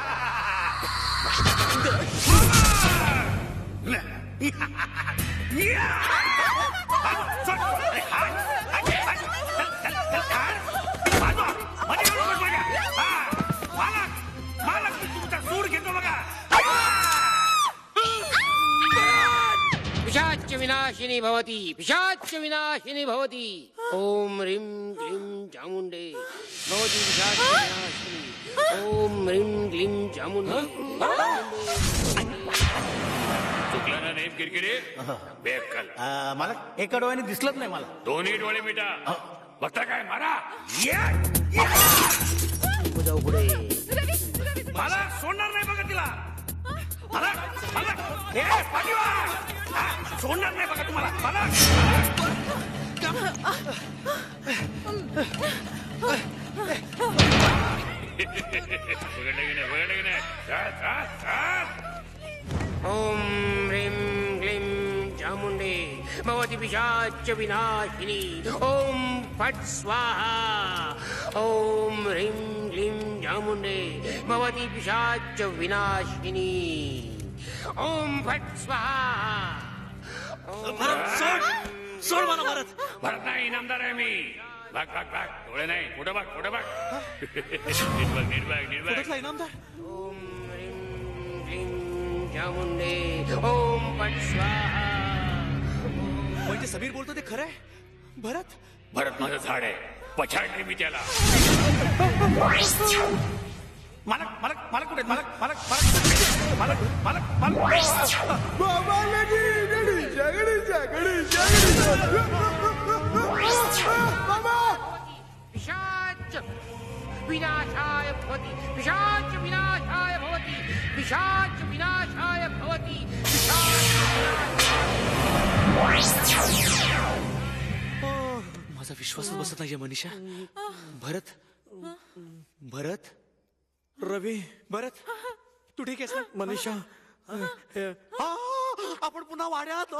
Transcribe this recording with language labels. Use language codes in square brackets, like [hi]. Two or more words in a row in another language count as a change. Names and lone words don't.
[mr] मालक मी तुमचा सूड घेतो बघा. [sa] पिशाच विनाशिनी भवती पिशाच विनाशिनी भवती. ओम ह्रीं क्लीं चामुंडे भवती पिशाच विनाशिनी. ओम ह्रीं क्लीं चामुंडे. [mr] चुकला ना नेम किरकिरे. बेकल मालक एका डोळ्याने दिसलंच नाही मला. दोन्ही डोळे मिटा. बघता काय मारा. जाऊ पुढे. मला सोडणार नाही बघा तिला. सोडणार नाही बघा तुम्हाला. [sa] ओम ह्रीं क्लीं चामुंडे भवती पिशाच विनाशिनी. ओम फट स्वाहा. ओम ह्रीं क्लीं चामुंडे भवती पिशाच विनाशिनी. ओम फट स्वाहा. [mr] सोड मला भरत. भरत नाही इनामदार आहे मी. भाग भाग भाग. डोळे नाही. पुढं भाग पुढं भाग. नीट बघ. इनामदार. [sa] ओम ह्रीं क्लीं चामुंडे. ओम फट स्वाहा. [mr] म्हणजे समीर बोलतो ते खरंय. भरत भरत माझं झाड आहे. पछाडले मी त्याला. मालक मालक मालक कुठे? मालक मालक मालक मालक मालक मालक. बाबा लगीन. बाबा [sa] पिशाच विनाशाय भवति. पिशाच विनाशाय भवति. पिशाच विनाशाय भवति. [mr] माझा विश्वासच बसत नाहीये मनीषा. भरत भरत रवी. भरत तू ठीक आहेस ना? मनीषा आपण पुन्हा वाड्यात.